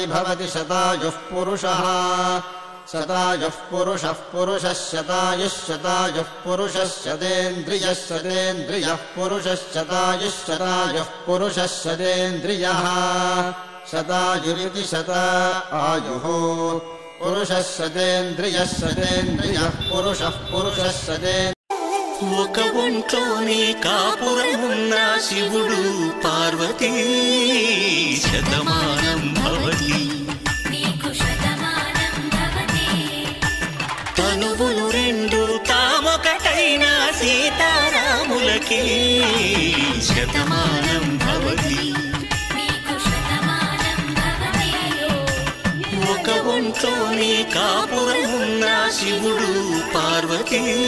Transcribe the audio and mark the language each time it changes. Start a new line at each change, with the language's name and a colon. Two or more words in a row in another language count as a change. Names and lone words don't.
Sanskrit: भवति शतायुः पुरुषः शतायुः पुरुषः पुरुषः शतायुः शतायुः पुरुषः शतेन्द्रियः शतेन्द्रियः पुरुषः शतायुः शतायुः पुरुषः शतेन्द्रियः शतायुरिति शता आयुः पुरुषः शतेन्द्रियः शतेन्द्रियः पुरुषः पुरुषः शतेन्द्रियः
Telugu: ఒక ఒంట్లోనే కాపురమున్న శివుడు పార్వతీ
Sanskrit: శతమానం భవతి
Telugu: నీకు
Sanskrit: శతమానం భవతి
Telugu: తనువులు రెండు తామొకటైన సీతారాములకి
Sanskrit: శతమానం భవతి
Telugu: నీకు
Sanskrit: శతమానం భవతి
Telugu: ఒక ఒంట్లోనే కాపురమున్న శివుడు పార్వతీ